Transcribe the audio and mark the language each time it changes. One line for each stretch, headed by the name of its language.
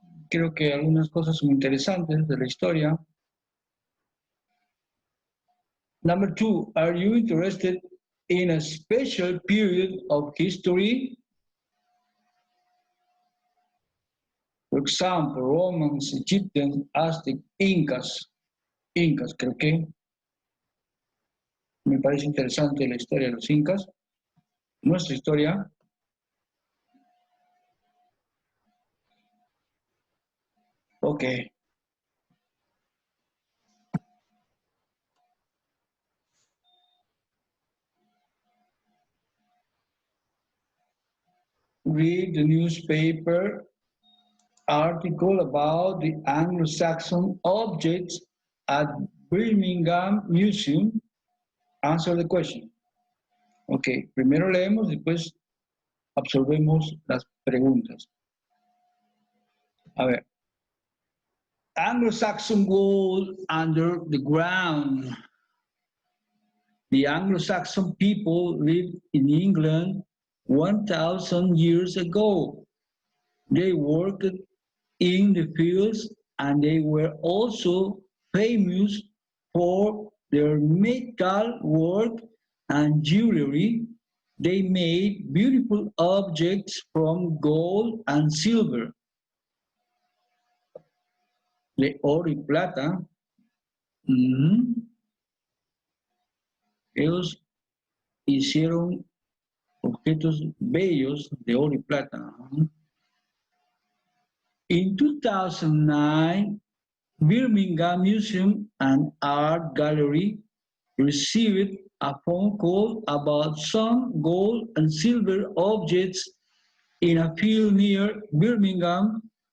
Spanish: Creo que algunas cosas son interesantes de la historia.
English: Number 2, are you interested in a special period of history? For example, Romans, Egyptians, Aztecs, Incas.
Spanish: Incas, creo que me parece interesante la historia de los Incas. Nuestra historia.
English: Okay. Read the newspaper article about the Anglo-Saxon objects at Birmingham Museum. Answer the question.
Spanish: Ok, primero leemos, después absorbemos las preguntas. A ver.
English: Anglo-Saxon gold under the ground. The Anglo-Saxon people lived in England 1,000 years ago. They worked in the fields and they were also famous for their metal work and jewelry. They made beautiful objects from gold and silver.
Spanish: De oro y plata. Ellos hicieron objetos bellos de oro y plata.
English: In 2009, Birmingham Museum and Art Gallery received a phone call about some gold and silver objects in a field near Birmingham.